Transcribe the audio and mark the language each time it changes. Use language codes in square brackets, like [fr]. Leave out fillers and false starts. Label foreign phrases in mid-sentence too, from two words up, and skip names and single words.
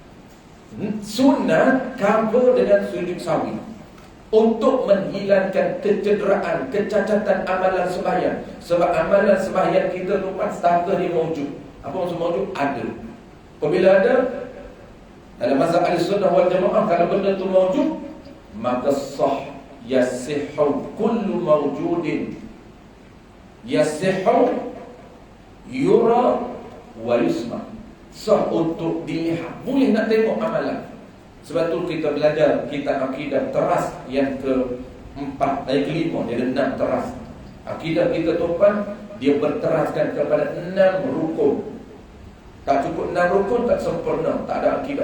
[ms] Sunat cover dengan sujud sawi untuk menghilangkan kecederaan, kecacatan amalan sembahyang. Sebab amalan sembahyang kita lupa starter dia mawjud. Apa maksud mawjud? Ada. Apabila ada, dalam mazhab Ahlussunnah wal Jamaah, kalau benda tu mawjud, maka sah [ar] يصح كل موجود. يصح يرى ويسمع. [ms] Sah untuk dilihat, boleh nak tengok amalan. Sebab tu kita belajar kitab akidah teras yang keempat, kelima, dia ada 6 teras. Akidah kita tuan, dia berteraskan kepada 6 rukun. Tak cukup 6 rukun tak sempurna, tak ada akidah.